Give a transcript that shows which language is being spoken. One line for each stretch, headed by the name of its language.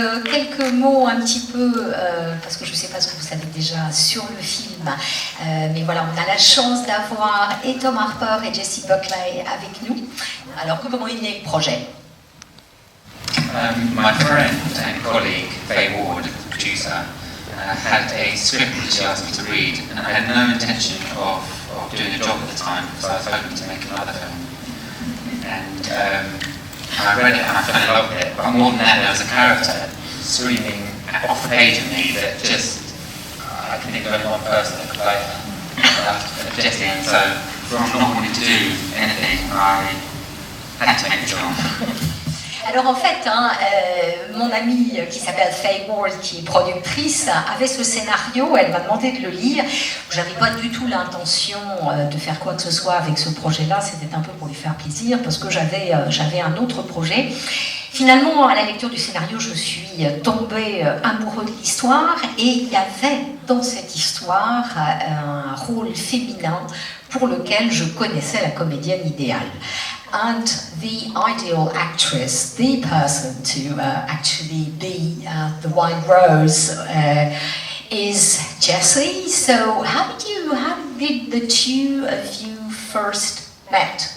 French: Quelques mots un petit peu, parce que je ne sais pas ce que vous savez déjà sur le film, mais voilà, on a la chance d'avoir et Tom Harper et Jessie Buckley avec nous. Alors, comment est né le projet?
English: My friend and colleague, Fable Pictures, producer, had a script that she asked me to read, and I had no intention of doing a job at the time, so I was hoping to make another film. And I read it and I fell in love with it, but more than that, there was a character screaming off the page at me that just, I can think of only one person that could play her, Jessie, and so from not wanting to do anything, I had to make the film.
French: Alors en fait, mon amie qui s'appelle Fable, qui est productrice, avait ce scénario, elle m'a demandé de le lire. J'avais pas du tout l'intention de faire quoi que ce soit avec ce projet-là, c'était un peu pour lui faire plaisir, parce que j'avais un autre projet. Finalement, à la lecture du scénario, je suis tombée amoureuse de l'histoire, et il y avait dans cette histoire un rôle féminin pour lequel je connaissais la comédienne idéale.
English: And the ideal actress, the person to actually be the White Rose is Jessie. So how did the two of you first met?